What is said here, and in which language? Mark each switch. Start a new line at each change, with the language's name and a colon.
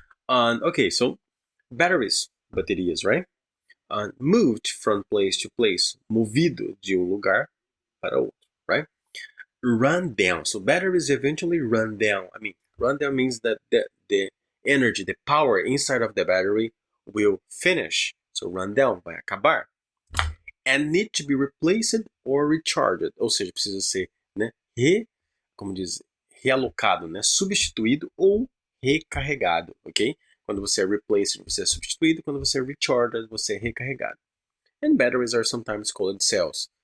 English: Okay, so batteries, baterias, right? Moved from place to place,
Portuguese: movido de lugar para outro,
English: right? Run down. So batteries eventually run down. I mean, run down means that the energy, the power inside of the battery will finish. So run down,
Portuguese: vai acabar.
English: And need to be replaced or recharged.
Portuguese: Ou seja, precisa ser, né, como diz, realocado, né, substituído ou recarregado, ok? Quando você é replaced, você é substituído. Quando você é recharged, você é recarregado.
English: And batteries are sometimes called cells.